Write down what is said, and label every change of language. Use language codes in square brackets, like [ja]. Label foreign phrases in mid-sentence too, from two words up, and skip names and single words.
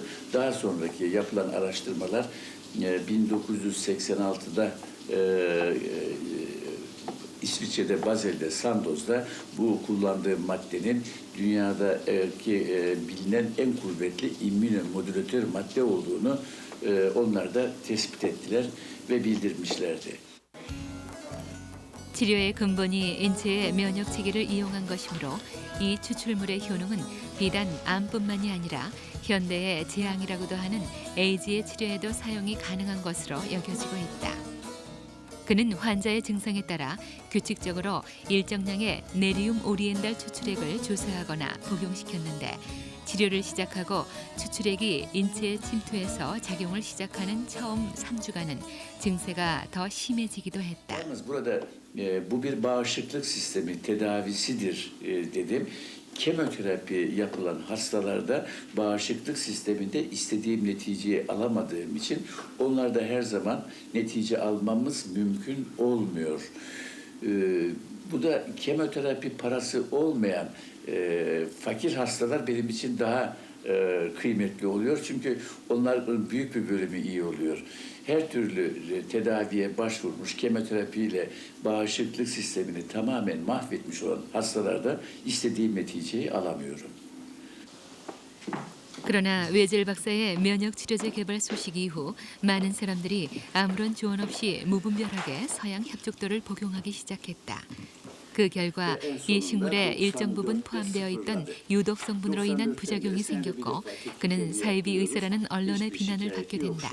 [tr] Daha sonraki yapılan araştırmalar 1986'da İsviçre'de, Basel'de, Sandoz'da bu kullandığı maddenin dünyadaki bilinen en kuvvetli immünomodülatör madde olduğunu onlar da tespit ettiler ve bildirmişlerdi. [ko] 치료의 근본이 인체의 면역 체계를 이용한 것이므로 이 추출물의 효능은 비단 암뿐만이 아니라 현대의 재앙이라고도 하는 에이즈의 치료에도 사용이 가능한 것으로 여겨지고 있다. 그는 환자의 증상에 따라 규칙적으로 일정량의 네리움 오리엔달 추출액을 조사하거나 복용시켰는데 치료를 시작하고 추출액이 인체에 침투해서 작용을 시작하는 처음 3주간은 증세가 더 심해지기도 했다. [tr] Yalnız burada bu bir bağışıklık sistemi tedavisidir dedim. Kemoterapi yapılan hastalarda bağışıklık sisteminde istediğim neticeyi alamadığım için onlarda her zaman netice almamız mümkün olmuyor. Bu da kemoterapi parası olmayan fakir hastalar benim için daha kıymetli oluyor. Çünkü onların büyük bir bölümü iyi oluyor. Her türlü tedaviye başvurmuş, kemoterapiyle bağışıklık sistemini tamamen mahvetmiş olan hastalarda istediğim neticeyi alamıyorum. [ko] 그러나 웨젤 박사의 면역 치료제 개발 소식 이후 많은 사람들이 아무런 조언 없이 무분별하게 서양 협죽도를 복용하기 시작했다. 그 결과 이 식물에 일정 부분 포함되어 있던 유독 성분으로 인한 부작용이 생겼고 그는 사이비 의사라는 언론의 비난을 받게 된다.